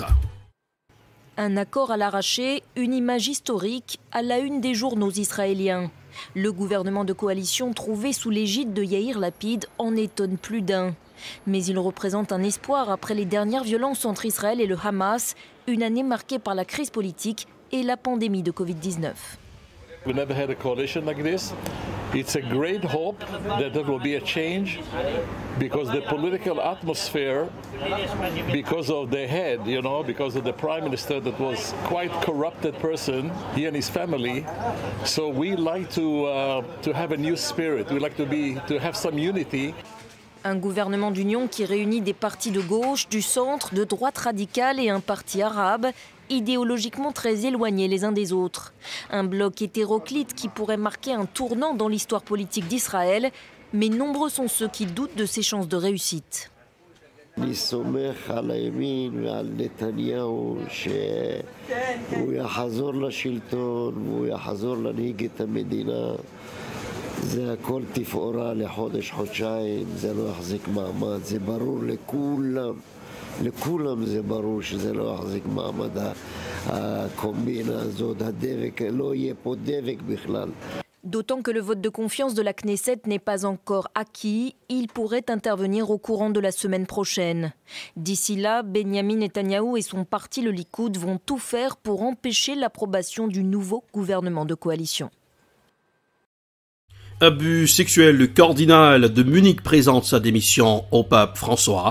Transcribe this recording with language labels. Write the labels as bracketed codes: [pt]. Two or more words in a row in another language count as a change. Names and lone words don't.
[fr] Un accord à l'arraché, une image historique à la une des journaux israéliens. Le gouvernement de coalition trouvé sous l'égide de Yair Lapid en étonne plus d'un. Mais il représente un espoir après les dernières violences entre Israël et le Hamas, une année marquée par la crise politique et la pandémie de Covid-19. [en] We never had a coalition like this. It's a great hope that there will be a change because the political atmosphere, because of the head, because of the prime minister that was quite corrupted person, he and his family. So we like to have a new spirit. We like to have some unity. [fr] Un gouvernement d'union qui réunit des partis de gauche, du centre, de droite radicale et un parti arabe, idéologiquement très éloignés les uns des autres. Un bloc hétéroclite qui pourrait marquer un tournant dans l'histoire politique d'Israël, mais nombreux sont ceux qui doutent de ses chances de réussite. [he] זה הכל תפאורה לחודש, חודשיים, זה לא יחזיק מעמד, זה ברור לכולם זה ברור שזה לא יחזיק מעמד, הקומבינה הזאת, הדבק, לא יהיה פה דבק בכלל. [fr] D'autant que le vote de confiance de la Knesset n'est pas encore acquis, il pourrait intervenir au courant de la semaine prochaine. D'ici là, Benjamin Netanyahou et son parti le Likoud vont tout faire pour empêcher l'approbation du nouveau gouvernement de coalition. Abus sexuel, le cardinal de Munich présente sa démission au pape François.